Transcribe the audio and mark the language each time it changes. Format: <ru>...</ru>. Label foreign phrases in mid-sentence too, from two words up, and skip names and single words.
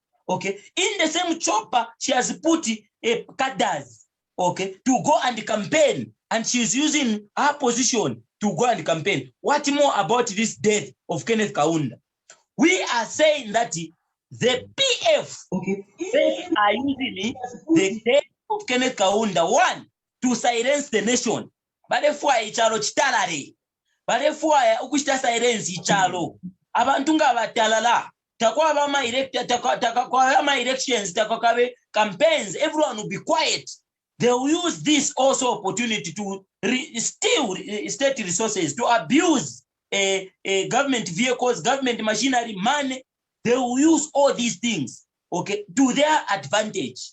<en>Okay, in the same chopper, she has put cadres, okay, to go and campaign, and she's using her position to go and campaign. What more about this death of Kenneth Kaunda? We are saying that the PF, okay, they are using the death of Kenneth Kaunda, one, to silence the nation.</en> <bem>Balefwa ichalo chitalare. Balefwa ukushita silence ichalo. Abantunga batalala. Takwa ama elections, takwa campaigns,</bem> <en>everyone will be quiet. They will use this also opportunity to steal state resources, to abuse government vehicles, government machinery, money. They will use all these things, okay, to their advantage.</en>